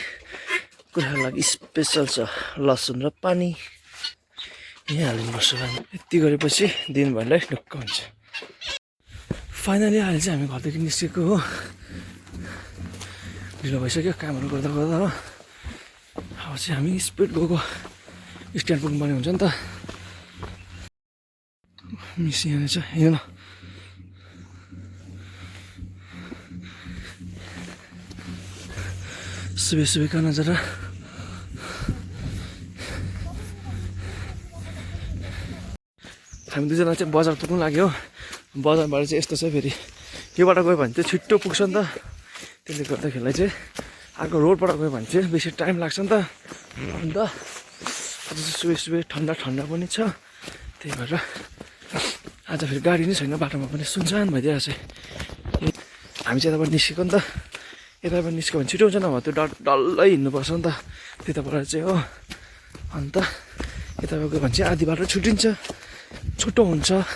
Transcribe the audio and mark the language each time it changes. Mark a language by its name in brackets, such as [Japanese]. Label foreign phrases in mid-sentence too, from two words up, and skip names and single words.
[Nepali] कुखुराको लागि स्पेसल छ लसुन र पानी यहाँ हालिनुपर्छ यति गरेपछि दिनभरिलाई ढुक्क हुन्छ फाइनली अहिले चाहिँ हामी घरदेखि निस्केको हो ढिलो भइसक्यो कामहरू गर्दा गर्दा हो अब चाहिँ हामी स्पिड गएको स्ट्यान्ड पुग्नुपर्ने हुन्छ नि त मिस यहाँ छ हेर्न [Hindi] सुबह सुबह का नजारा [Nepali] हामी दुईजना चाहिँ बजार पुग्नु लाग्यो बजारबाट चाहिँ यस्तो छ फेरि योबाट गयो भने चाहिँ छिट्टो पुग्छ नि त त्यसले गर्दाखेरिलाई चाहिँ अर्को रोडबाट गयो भने चाहिँ बेसी टाइम लाग्छ नि त अन्त आज चाहिँ [Hindi] सुबह सुबह ठन्डा ठन्डा [Nepali] पनि छ त्यही भएर आज फेरि गाडी नै छैन बाटोमा पनि सुनसान भइदिरहेको छ हामी चाहिँ यताबाट निस्केको नि त यताबाट निस्क्यो भने छिटो हुन्छ नभए त्यो डल्लै हिँड्नुपर्छ नि त त्यताबाट चाहिँ हो अन्त यताबाट गयो भने चाहिँ आधी बाटो छुट्टिन्छ छोटो हुन्छ